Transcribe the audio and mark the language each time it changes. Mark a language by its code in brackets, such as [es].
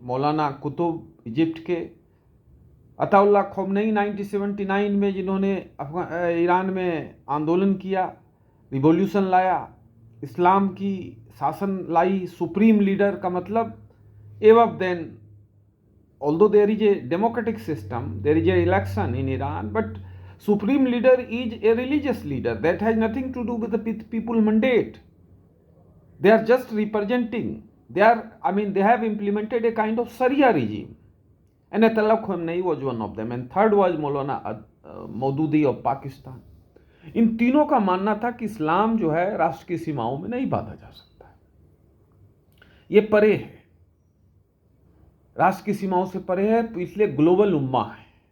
[hi] मौलाना Qutub Egypt के, अताउल्लाह खोमनेई 1979 में जिन्होंने ईरान में आंदोलन किया, रिवॉल्यूशन लाया, इस्लाम की शासन लाई, सुप्रीम लीडर का मतलब एवब then [en] although there is a democratic system, there is a election in Iran, but supreme leader is a religious leader. That has nothing to do with the people mandate. They are just representing. They have implemented a kind of Sharia regime. And Ayatollah Khomeini was one of them. And third was Maulana Maududi of Pakistan. [hi] इन तीनों का मानना था कि इस्लाम जो है राष्ट्र की सीमाओं में नहीं बांधा जा सकता। ये परे है, राष्ट्र की सीमाओं से परे है, तो इसलिए ग्लोबल उम्मा है।